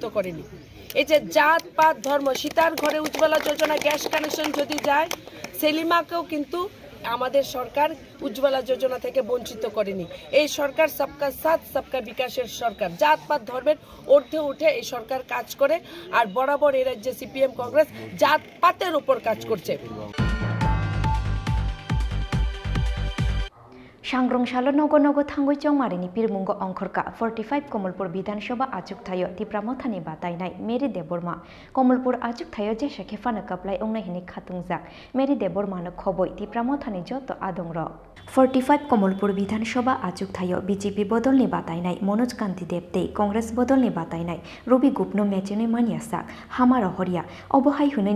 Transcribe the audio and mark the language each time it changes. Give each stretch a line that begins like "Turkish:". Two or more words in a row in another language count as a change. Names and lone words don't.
Bangla: করেনি এই যে জাত পাত ধর্ম সীতার ঘরে উজ্জ্বলা যোজনা
English: gas connection
Bangla: যদি যায় সেলিমাকেও কিন্তু আমাদের সরকার উজ্জ্বলা যোজনা থেকে বঞ্চিত করেনি এই সরকার
Hindi: सबका साथ सबका विकास
Bangla: সরকার জাতপাত ধর্মের ঊর্ধ্বে উঠে এই সরকার কাজ করে আর বরাবর এই রাজ্যে সিপিএম কংগ্রেস জাতপাতের উপর কাজ করছে
Kok Borok: सांग्रंशालो नगो नगो थांगुई चौमारिनी पिरमुंगो अंखरका 45 कमलपुर विधानसभा आजुक थायो तिप्रामथानि बातायनाय मेरी देबरमा कमलपुर आजुक थायो जे शेखेफानो कपलाय ओंनाय हिनि खातुंजाक मेरी देबरमानो खबय तिप्रामथानि जत आदंर 45 कमलपुर विधानसभा आजुक थायो बीजेपी बदलनि बातायनाय मनोज कांति देबते कांग्रेस बदलनि बातायनाय रवि गुपनो मेचेने मानियासा हामारो हरिया अबहाय हुनैनो